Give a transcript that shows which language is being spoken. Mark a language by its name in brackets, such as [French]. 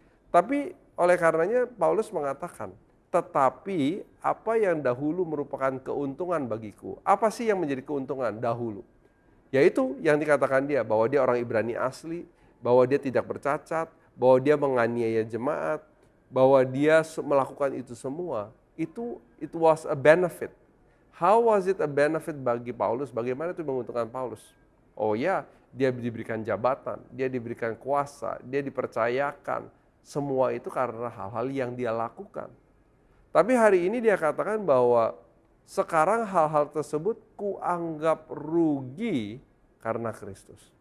[Indonesian] Tapi oleh karenanya Paulus mengatakan, tetapi apa yang dahulu merupakan keuntungan bagiku. Apa sih yang menjadi keuntungan dahulu? Yaitu yang dikatakan dia, bahwa dia orang Ibrani asli, bahwa dia tidak bercacat, bahwa dia menganiaya jemaat, bahwa dia melakukan itu semua. [English] It was a benefit. How was it a benefit [Indonesian] bagi Paulus? Bagaimana itu menguntungkan Paulus? Oh ya, dia diberikan jabatan, dia diberikan kuasa, dia dipercayakan. Semua itu karena hal-hal yang dia lakukan. Tapi hari ini dia katakan bahwa sekarang hal-hal tersebut kuanggap rugi karena Kristus.